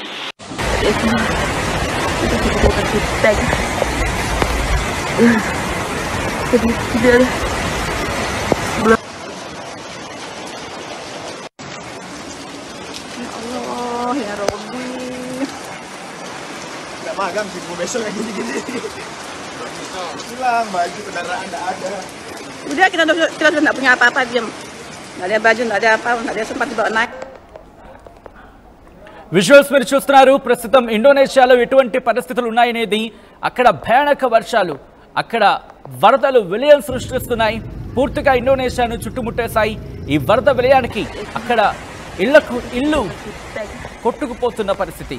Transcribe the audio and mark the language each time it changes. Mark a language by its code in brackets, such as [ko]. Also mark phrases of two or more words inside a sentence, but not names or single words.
[ar] Allah ya Robbi. [id] Nggak magang sih, mau besok kayak gini-gini. Hilang baju kendaraan nggak ada. Udah kita sudah nggak punya apa-apa, diam. Nggak ada baju, nggak ada apa, nggak ada sempat dibawa naik. [te] విజువల్స్ మీరు చూస్తున్నారు. ప్రస్తుతం ఇండోనేషియాలో ఎటువంటి పరిస్థితులు ఉన్నాయనేది, అక్కడ భయానక వర్షాలు, అక్కడ వరదలు విలయం సృష్టిస్తున్నాయి. పూర్తిగా ఇండోనేషియాను చుట్టుముట్టేశాయి. ఈ వరద విలయానికి అక్కడ ఇల్లు కొట్టుకుపోతున్న పరిస్థితి.